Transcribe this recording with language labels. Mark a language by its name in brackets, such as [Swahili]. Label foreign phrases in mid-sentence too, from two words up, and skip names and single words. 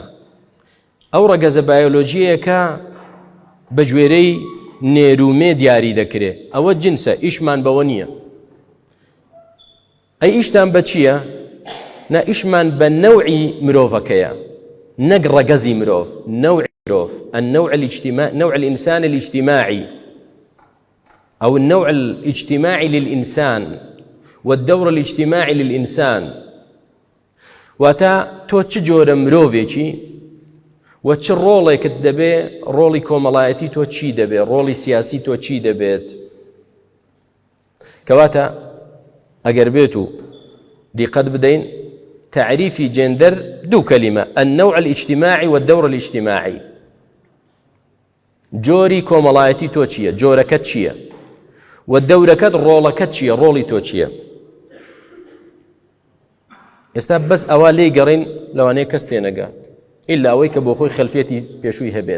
[Central Kurdish] ئەو ڕەگەزە بایۆلۆژیەکە بە گوێرەی نێرومێ دیاری دەکرێت، ئەوە جنسە، ئیشمان بەوە نییە. ئەی ئیشتان بە چییە؟ نا ئیشمان بە نەوعی مرۆڤەکەیە، نەک ڕەگەزی مرۆڤ، نەوعی مرۆڤ، [Arabic] نوع الإنسان الاجتماعي أو النوع الاجتماعي للإنسان والدور الاجتماعي للإنسان. [Central Kurdish] واتا تۆ چ جۆرە مرۆڤێکی و چ ڕۆڵێکت دەبێ، ڕۆڵی کۆمەڵایەتی تۆ چی دەبێت، ڕۆڵی سیاسی تۆ چی دەبێت. کەواتە ئەگەر بێت و دیقەت بدەین، تعریفی جێندەر 2 کەلیمە، [Arabic] النوع الاجتماعي والدور الاجتماعي. [Central Kurdish] جۆری کۆمەڵایەتی تۆ چییە، جۆرەکەت چییە، و دەورەکەت ڕۆڵەکەت چییە، ڕۆڵی تۆ چییە. ئێستا بەس ئەوە لێی گەڕین لەوانەیە کەس پێ نەگات، ئیلا ئەوەی کە بۆ خۆی خەلفێتی پێشووی هەبێت.